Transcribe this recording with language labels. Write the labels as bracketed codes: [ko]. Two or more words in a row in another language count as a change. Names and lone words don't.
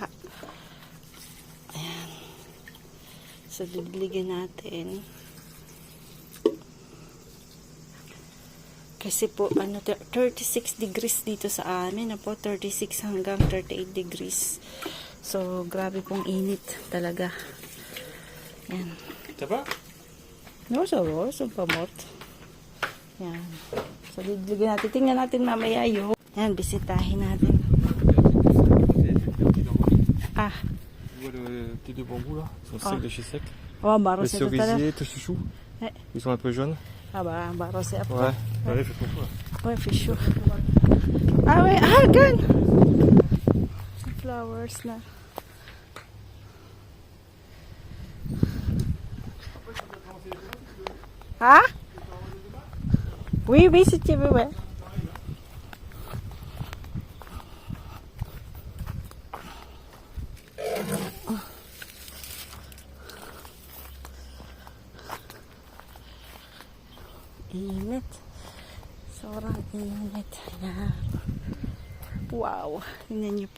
[tl] Ayan. So, didiligan natin. Kasi po, 36 degrees dito sa amin. 36 hanggang 38 degrees. So, grabe pong init talaga. Yan. [fr] Ça va? No, ça va. [tl] So, pamot. Yan. So, didiligan natin. Tingnan natin mamaya yung. Yan, bisitahin natin. Ah. [fr] Tu vois le petit de bambou là? Ils sont secs de chez sec. [tl] Oh, baro [fr] Les [tl] siya ito talaga. [fr] cerisiers, tes chouchous. Ils sont un peu jaunes. [tl] Ah, ba, baro siya ito. [fr] Ouais. Allez, fais ton choix. [en] Oh, fish. Ah, wait. Ah, gan! Flowers na. Ha? [fr] Oui, oui, si tu veux, ouais. [tl] Init. Sobrang init. Ayan. Wow. Tingnan niyo po.